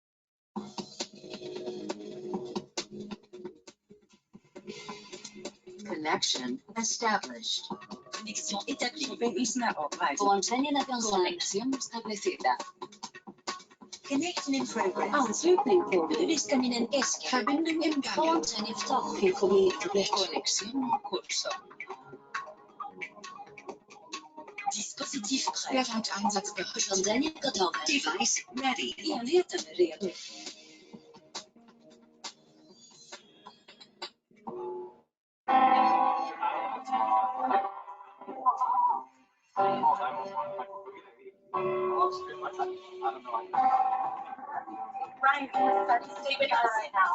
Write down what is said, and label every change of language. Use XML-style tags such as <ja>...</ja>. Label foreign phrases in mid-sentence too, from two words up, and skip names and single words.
<en>The Connection established.</en> <fr>Connexion établie.</fr> <pl>Połączenie nawiązane.</pl> <es>Conexión establecida.</es> <en>Connection in progress.</en> <sv>Anslutning påbörjad. Staminen äska.</sv> <de>Verbindung im Gange.</de> <pl>Połączenie w toku.</pl> <fr>Connexion kurso. Dispositif prêt.</fr> <de>Bereit einsatzbereit.</de> <pl>Urządzenie gotowe.</pl> <en>Device ready.</en> <sv>Enheten redo.</sv> <en>Ryan, stay with us right now.</en>